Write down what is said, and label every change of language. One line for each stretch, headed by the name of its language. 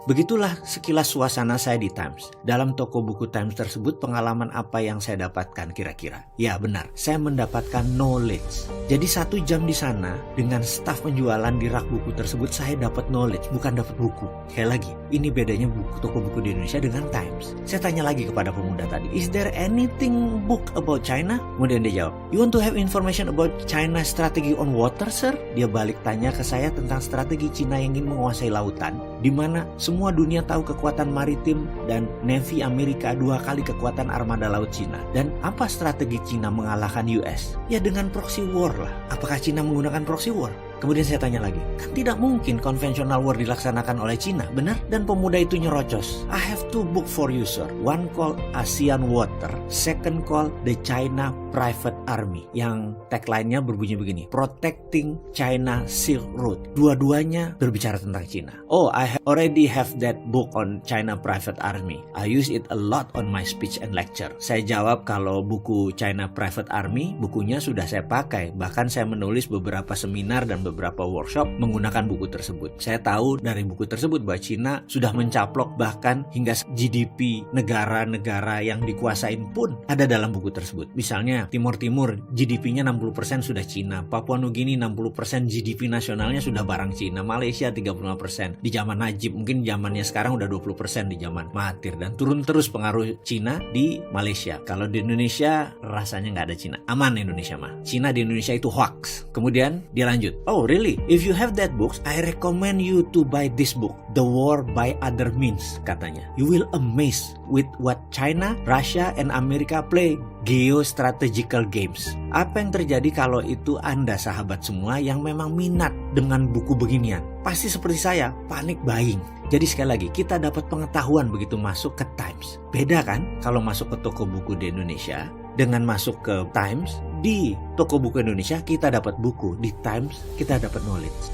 Indonesian: Begitulah sekilas suasana saya di Times. Dalam toko buku Times tersebut, pengalaman apa yang saya dapatkan kira-kira? Ya benar, saya mendapatkan knowledge. Jadi 1 jam di sana, dengan staf penjualan di rak buku tersebut, saya dapat knowledge, bukan dapat buku. Sekali lagi, ini bedanya toko buku di Indonesia dengan Times. Saya tanya lagi kepada pemuda tadi,
English: is there anything book about China?
Indonesian: Kemudian dia jawab,
English: you want to have information about China strategy on water, sir?
Indonesian: Dia balik tanya ke saya tentang strategi Cina yang ingin menguasai lautan, di mana semua dunia tahu kekuatan maritim dan Navy Amerika 2 kali kekuatan armada laut Cina. Dan apa strategi Cina mengalahkan US? Ya dengan proxy war lah. Apakah Cina menggunakan proxy war? Kemudian saya tanya lagi, kan tidak mungkin conventional war dilaksanakan oleh Cina, benar? Dan pemuda itu nyerocos,
English: I have two book for you sir. One called ASEAN Water, second called The China Private Army.
Indonesian: Yang tagline-nya berbunyi begini,
English: Protecting China Silk Road.
Indonesian: Dua-duanya berbicara tentang Cina.
English: Oh, already have that book on China Private Army. I use it a lot on my speech and lecture.
Indonesian: Saya jawab kalau buku China Private Army, bukunya sudah saya pakai. Bahkan saya menulis beberapa seminar dan beberapa workshop menggunakan buku tersebut. Saya tahu dari buku tersebut bahwa Cina sudah mencaplok bahkan hingga GDP negara-negara yang dikuasain pun ada dalam buku tersebut. Misalnya Timur Timur GDP-nya 60% sudah Cina, Papua Nugini 60% GDP nasionalnya sudah barang Cina, Malaysia 35%. Di zaman Najib, mungkin zamannya sekarang udah 20% di zaman Mahathir, dan turun terus pengaruh Cina di Malaysia. Kalau di Indonesia rasanya nggak ada Cina. Aman Indonesia mah. Cina di Indonesia itu hoax. Kemudian dia lanjut,
English: oh really? If you have that books, I recommend you to buy this book, The War by Other Means,
Indonesian: katanya.
English: You will amazed with what China, Russia, and America play geostrategical games.
Indonesian: Apa yang terjadi kalau itu Anda sahabat semua yang memang minat dengan buku beginian? Pasti seperti saya, panik buying. Jadi sekali lagi, kita dapat pengetahuan begitu masuk ke Times. Beda kan kalau masuk ke toko buku di Indonesia dengan masuk ke Times. Di toko buku Indonesia kita dapat buku, di Times kita dapat knowledge.